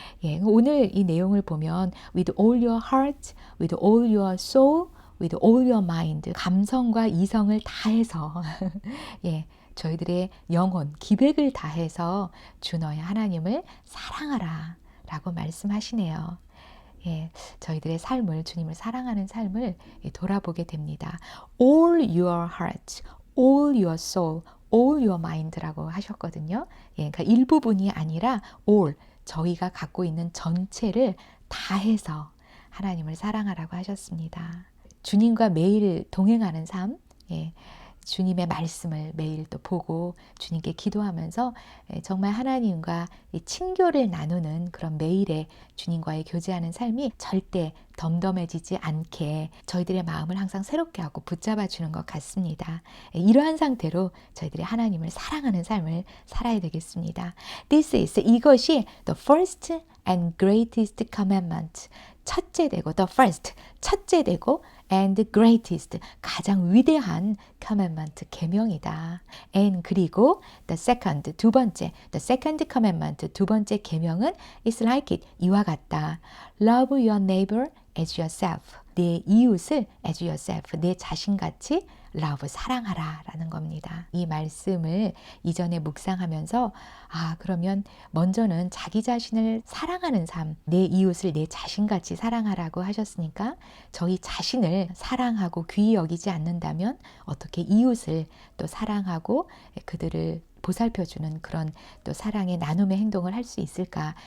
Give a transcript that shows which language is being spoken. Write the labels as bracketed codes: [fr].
[ko] 예, 오늘 이 내용을 보면 [en] with all your heart, with all your soul, with all your mind, [ko] 감성과 이성을 다해서 예, 저희들의 영혼, 기백을 다해서 주 너의 하나님을 사랑하라 라고 말씀하시네요. 예, 저희들의 삶을, 주님을 사랑하는 삶을 돌아보게 됩니다. [en] All your heart, all your soul, all your mind [ko] 라고 하셨거든요. 예, 그러니까 일부분이 아니라 all, 저희가 갖고 있는 전체를 다해서 하나님을 사랑하라고 하셨습니다. 주님과 매일 동행하는 삶, 예, 주님의 말씀을 매일 또 보고 주님께 기도하면서 정말 하나님과 친교를 나누는 그런 매일의 주님과의 교제하는 삶이 절대 덤덤해지지 않게 저희들의 마음을 항상 새롭게 하고 붙잡아 주는 것 같습니다. 이러한 상태로 저희들이 하나님을 사랑하는 삶을 살아야 되겠습니다. [en] This is, [ko] 이것이 [en] the first and greatest commandment. [ko] 첫째 되고, [en] the first, [ko] 첫째 되고, [en] and greatest, [ko] 가장 위대한 commandment, 계명이다. [en] And [ko] 그리고 [en] the second, [ko] 두 번째, [en] the second commandment, [ko] 두 번째 계명은 [en] is like it, [ko] 이와 같다. [en] Love your neighbor as yourself. [ko] 내 이웃을 [en] as yourself, [ko] 내 자신같이 [en] love, [ko] 사랑하라 라는 겁니다. 이 말씀을 이전에 묵상하면서 그러면 먼저는 자기 자신을 사랑하는 삶, 내 이웃을 내 자신같이 사랑하라고 하셨으니까 저희 자신을 사랑하고 귀히 여기지 않는다면 어떻게 이웃을 또 사랑하고 그들을 보살펴주는 그런 또 사랑의 나눔의 행동을 할 수 있을까?